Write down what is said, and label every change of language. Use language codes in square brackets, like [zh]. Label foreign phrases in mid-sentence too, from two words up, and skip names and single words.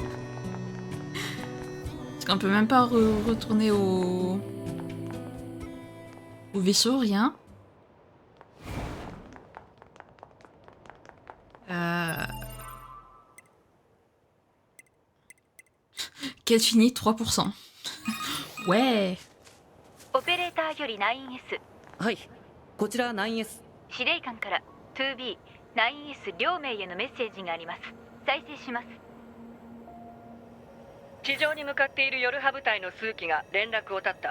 [fr] Parce qu'on peut même pas retourner au vaisseau, rien. Quête finie 3%. Ouais. [ja] オペレーターより 9S はいこちら 9S 司令官から 2B 9S 両名へのメッセージがあります。再生します。地上に向かっているヨルハ部隊の数機が連絡を絶った。